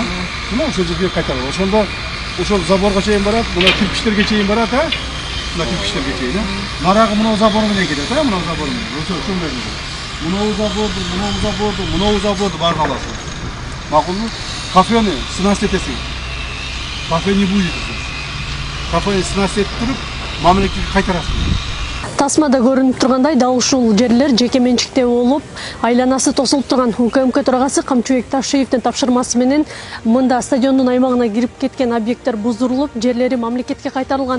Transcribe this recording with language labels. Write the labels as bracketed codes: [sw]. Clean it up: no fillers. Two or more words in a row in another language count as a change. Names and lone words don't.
[ky] Мына ошол жерге кайтарып. Ошондо ошол заборго чейин барат, мына кирпичтерге чейин барат, а? Мына кирпичтерге чейин, а? Нарагы мына забор менен кетет, а? Мына забор менен. Ошондой. Мына заборду баарын аласың. Макулбу? Кафени снас этесиң. [ru] Кафе не будет. [ky] Кафе снас этип туруп, мамлекетке кайтарасың. Тасмада көрүнүп тургандай, дал ушул жерлер жеке менчикте болуп, айланасы тосулуп турган. УКМК төрагасы Камчу Экташиевдин тапшырмасы менен мында стадиондун аймагына кирип кеткен объекттер буздурулуп, жерлери мамлекетке кайтарылган.